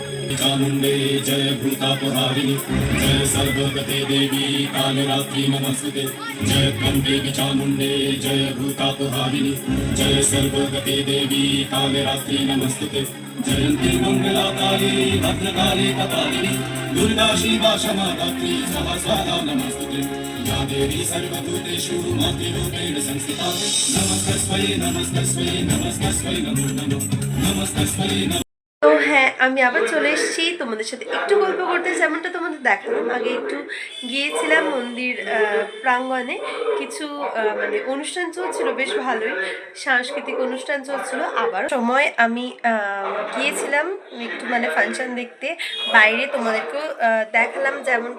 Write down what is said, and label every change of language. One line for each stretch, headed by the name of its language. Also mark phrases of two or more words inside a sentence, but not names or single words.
Sanskrit: चामुण्डे जय भूतापहारिणि जय सर्वगते देवी कालरात्रि नमस्ते जय त्र्यम्बके चामुण्डे जय भूतापहारिणि जय सर्वगते देवी कालरात्रि नमस्ते जयन्ती मङ्गलाकाली भद्रकाली कपालिनी दुर्गा शिवा क्षमा धात्री सहस्रदा नमस्ते या देवी सर्वभूतेषु मातृरूपेण संस्थिता नमस्तस्मै नमस्तस्मै नमस्तस्मै नमो नमः नमस्तस्मै नमः।
Bangla: তো হ্যাঁ, আমি আবার চলে এসেছি তোমাদের সাথে একটু গল্প করতে, যেমনটা তোমাদের দেখালাম আগে। একটু গিয়েছিলাম মন্দির প্রাঙ্গণে, কিছু মানে অনুষ্ঠান চলছিল, বেশ ভালোই সাংস্কৃতিক অনুষ্ঠান চলছিল। আবার সময় আমি গিয়েছিলাম একটু মানে ফাংশন দেখতে বাইরে, তোমাদেরকেও দেখালাম যেমনটা।